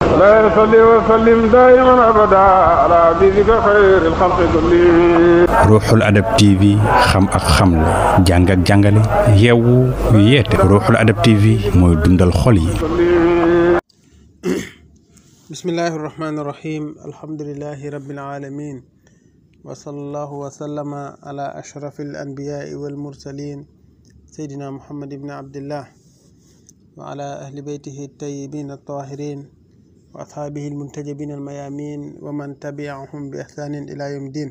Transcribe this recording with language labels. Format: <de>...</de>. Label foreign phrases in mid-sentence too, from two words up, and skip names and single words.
<ar>لا يصلي وسلم دائما أبدا على حبيبك خير الخلق كلهم.</ar> <wo>Ruuxul Adab TV xam ak xamle jàng ak jàngale yeewu yeete Ruuxul Adab TV mooy dundal xol yi.</wo> <ar>بسم الله الرحمن الرحيم الحمد لله رب العالمين وصلى الله وسلم على أشرف الأنبياء والمرسلين سيدنا محمد بن عبد الله وعلى آل بيته الطيبين الطاهرين وأصحابه المنتجبين الميامين ومن تبعهم بإحسان إلى يوم الدين.</ar>